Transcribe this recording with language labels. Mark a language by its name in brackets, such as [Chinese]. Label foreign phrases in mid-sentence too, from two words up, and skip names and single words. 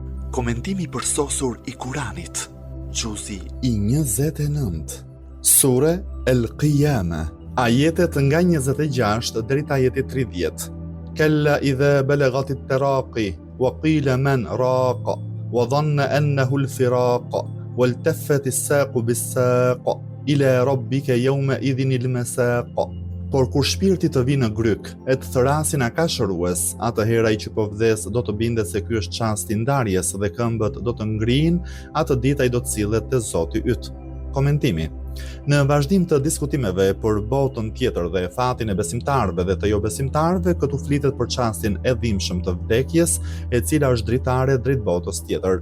[Albanian] Komentimi përsosur i Kuranit. Gjuzi i 29. Sure El-Qiyama. Ajetet nga 26 deri te ajeti 30. [Arabic] كلا إذا بلغت التراقي وقيل من راق وظن أنه الفراق والتفت الساق بالساق إلى ربك يومئذ المساق. [Albanian] Por kur shpirti të vi në gryk, e të thrasin akashërues, atëherë ai që po vdes do të bindet se ky është çasti i ndarjes dhe këmbët do të ngrihen, atë ditë ai do të sillet te Zoti yt. Komentimi. Në vazhdim të diskutimeve për botën tjetër dhe fatin e besimtarëve dhe të jo besimtarëve, këtu flitet për çastin e dhimbshëm të vdekjes, e cila është dritare drejt botës tjetër.